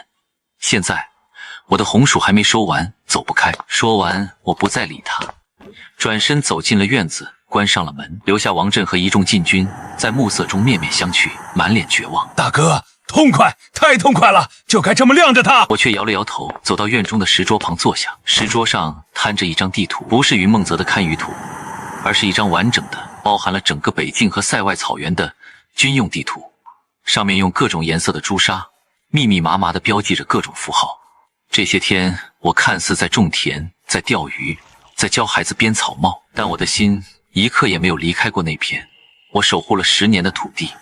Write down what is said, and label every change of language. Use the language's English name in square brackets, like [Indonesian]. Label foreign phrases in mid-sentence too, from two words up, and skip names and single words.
[Chinese] 現在我的紅薯還沒收完，走不開。說完，我不再理他，轉身走進了院子，關上了門，留下王震和一眾禁軍在暮色中面面相覷，滿臉絕望。大哥，痛快，太痛快了，就該這麼晾着他。我卻搖了搖頭，走到院中的石桌旁坐下。石桌上攤着一張地圖，不是云夢澤的堪舆图，而是一張完整的，包含了整個北境和塞外草原的軍用地圖。上面用各種顏色的朱砂密密麻麻地標記着各種符號。這些天我看似在種田，在釣魚，在教孩子編草帽，但我的心一刻也沒有離開過那片我守護了10年的土地。